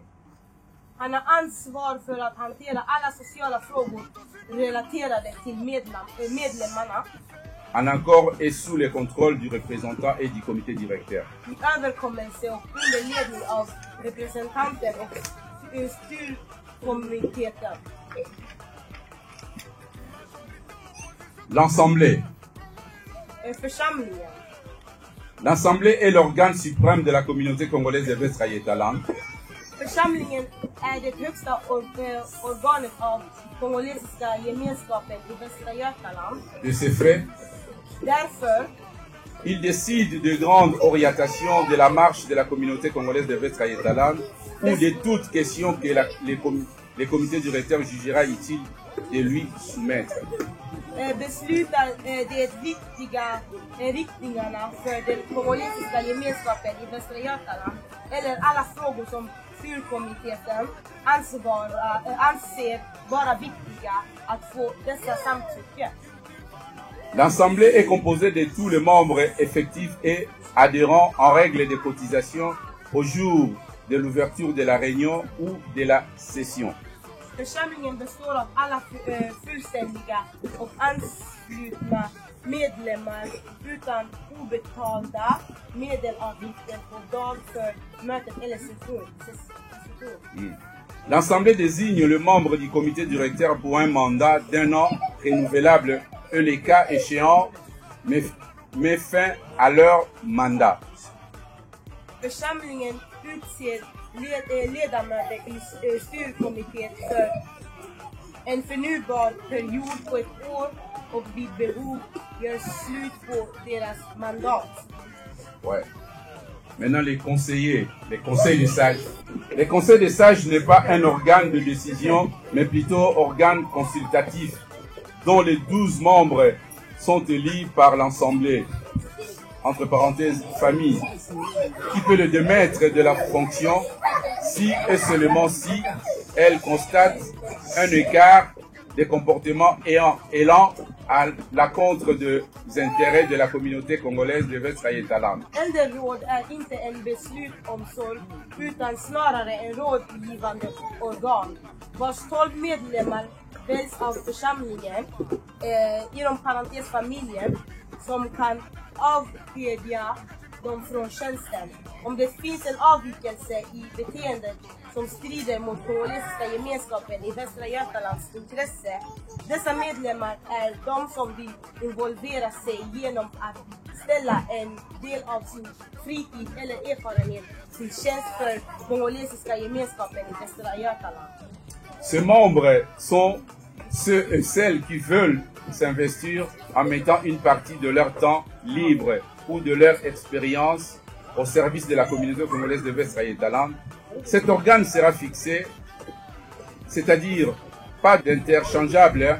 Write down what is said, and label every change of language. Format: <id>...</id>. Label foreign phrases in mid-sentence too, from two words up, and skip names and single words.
<sv>Han har ansvar för att hantera alla sociala frågor relaterade till medlemmarna.</sv> <fr>En accord et sous le contrôle du représentant et du comité directeur.</fr> <sv>I överkommelse och under ledning av representanter och styrkommittén.</sv> <fr>L'Assemblée.</fr> <sv>Församlingen.</sv> <fr>L'Assemblée est l'organe suprême de la communauté congolaise de Västra Götaland.</fr> <sv>Församlingen är det högsta organet av kongolesiska gemenskapen i Västra Götaland.</sv> <fr>De ce fait,</fr> <sv>Därför</sv> <fr>il décide de grandes orientations de la marche de la communauté congolaise de Västra Götaland ou de toutes questions que les comités directeurs jugera utile de lui soumettre.</fr> <sv>beslutar det viktiga riktningarna för den kongolesiska gemenskapen i Västra Götaland eller alla frågor som styrkommittén anser vara viktiga att få dessa samtycke.</sv> <fr>L'Assemblée est composée de tous les membres effectifs et adhérents en règle de cotisation au jour de l'ouverture de la réunion ou de la session.</fr> <sv>Församlingen består av alla fullständiga och anslutna medlemmar utan obetalda medelavgifter på dag för mötet eller session.</sv> <fr>L'Assemblée désigne le membre du comité directeur pour un mandat d'un an renouvelable et les cas échéants met fin à leur mandat.</fr> <sv>Församlingen utser ledamöter i styrkommittén för en förnybar period på ett år och vid behov gör slut på deras mandat.</sv> <fr>Ouais. Maintenant, les conseillers, les conseils des sages. Les conseils des sages n'est pas un organe de décision, mais plutôt organe consultatif, dont les 12 membres sont élus par l'Assemblée, entre parenthèses, famille, qui peut le démettre de la fonction si et seulement si elle constate un écart des comportements allant à l'encontre des intérêts de la communauté congolaise de Västra Götaland.</fr> <sv>Äldreråd är inte en beslutomsorg utan snarare en rådgivande organ vars 12 medlemmar väljs av församlingen, inom parentes familjen, som kan avskilja dem från tjänsten. Om det finns en avvikelse i beteendet som strider mot kongolesiska gemenskapen i Västra Götalands intresse. Dessa medlemmar är de som vill involvera sig genom att ställa en del av sin fritid eller erfarenhet till tjänst för kongolesiska gemenskapen i Västra Götaland.</sv> <fr>Ces membres sont ceux et celles qui veulent s'investir en mettant une partie de leur temps libre ou de leur expérience au service de la communauté congolaise de Västra Götaland. Cet organe sera fixé, c'est-à-dire pas d'interchangeable.</fr>